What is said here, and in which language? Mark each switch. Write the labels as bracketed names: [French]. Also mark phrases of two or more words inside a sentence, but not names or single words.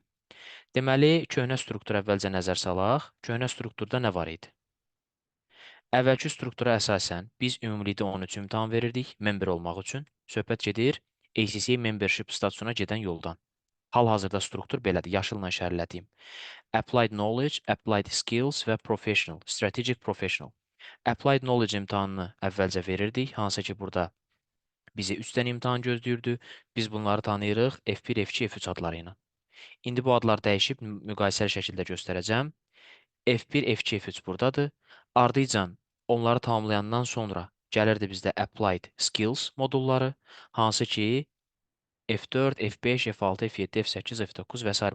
[Azerbaijani] Deməli, köhnə struktura əvvəlcə nəzər salaq. Köhnə strukturda nə var idi? Əvvəlki struktura əsasən biz ümumilikdə 13 imtahan verirdik member olmaq üçün. Söhbət gedir ACC membership statusuna gedən yoldan. Hal-hazırda struktur belədir, yaşılla işarələdiyim. Applied Knowledge, Applied Skills və Professional, Strategic Professional. Applied Knowledge imtahanını əvvəlcə verirdik, hansı ki burada bizi 3 dənə imtahan gözləyirdi. Biz bunları tanıyırıq F1, F2, F3 adları ilə. İndi bu adlar dəyişib müqayisəli şəkildə göstərəcəm. F1, F2, F3 buradadır. Ardıcan onları tamamlayandan sonra gəlirdi bizdə Applied Skills modulları, hansı ki F4, F5, F6, F7, F8, F9 və s.